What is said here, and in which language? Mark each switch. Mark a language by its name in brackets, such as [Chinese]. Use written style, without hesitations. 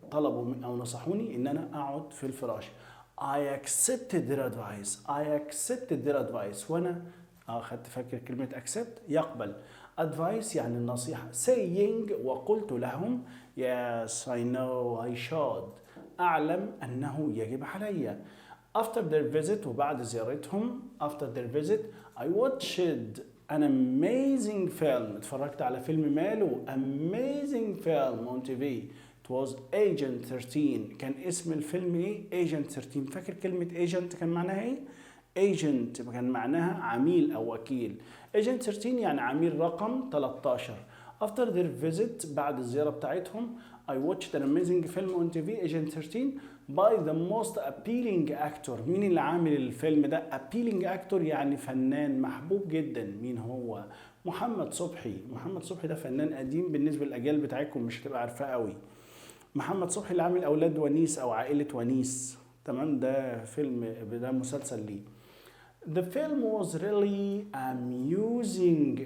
[Arabic] طلبوا أو نصحوني إن أنا أقعد في الفراش. [English] I accepted their advice. [Arabic] وأنا أخدت فاكر كلمة accept يقبل. advice يعني النصيحة. [English] saying [Arabic] وقلت لهم [English] yes I know I should. [Arabic] أعلم أنه يجب علي. [English] after their visit [Arabic] وبعد زيارتهم [English] after their visit I watched an amazing film. [Arabic] اتفرجت على فيلم ماله [English] amazing film on TV. it was Agent 13. [Arabic] كان اسم الفيلم ايه؟ Agent 13. فاكر كلمة Agent كان معناها ايه؟ Agent كان معناها عميل او وكيل. Agent 13 يعني عميل رقم 13. [English] after their visit [Arabic] بعد الزيارة بتاعتهم [English] I watched an amazing film on TV Agent 13 by the most appealing actor. [Arabic] مين اللي عامل الفيلم ده؟ [English] appealing actor [Arabic] يعني فنان محبوب جدا. مين هو؟ محمد صبحي. محمد صبحي ده فنان قديم بالنسبة للأجيال بتاعتكم مش هتبقى عارفاه قوي. محمد صبحي اللي عامل أولاد ونيس أو عائلة ونيس، تمام؟ ده فيلم، ده مسلسل ليه. [English] The film was really amusing.